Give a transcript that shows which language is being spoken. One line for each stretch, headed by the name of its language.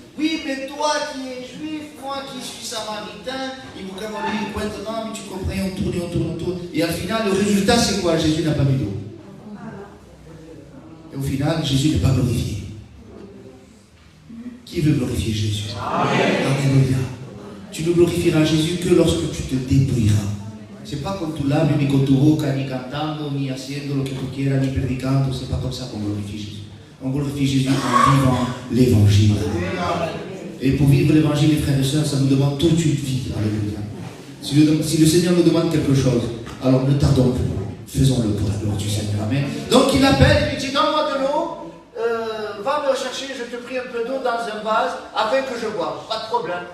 French: Oui, mais toi qui es juif, moi qui suis samaritain, il vous camolait, maintenant, mais tu comprends, on tourne. Et au final, le résultat, c'est quoi? Jésus n'a pas mis d'eau. Et au final, Jésus n'est pas glorifié. Qui veut glorifier Jésus? Alléluia. Tu ne glorifieras Jésus que lorsque tu te dépouilleras. C'est pas
Spanish: con tu labio, ni con tu boca, ni cantando, ni haciendo lo que tu quieras, ni predicando.
French: C'est pas comme ça qu'on glorifie Jésus. On glorifie Jésus en vivant l'évangile. Et pour vivre l'évangile, les frères et sœurs, ça nous demande toute une vie. Alléluia. Si le Seigneur nous demande quelque chose, alors ne tardons plus. Faisons-le pour la gloire du Seigneur. Amen. Donc il appelle, il lui dit, donne-moi de l'eau, va me chercher, je te prie un peu d'eau dans un vase, afin que je boive. Pas de problème.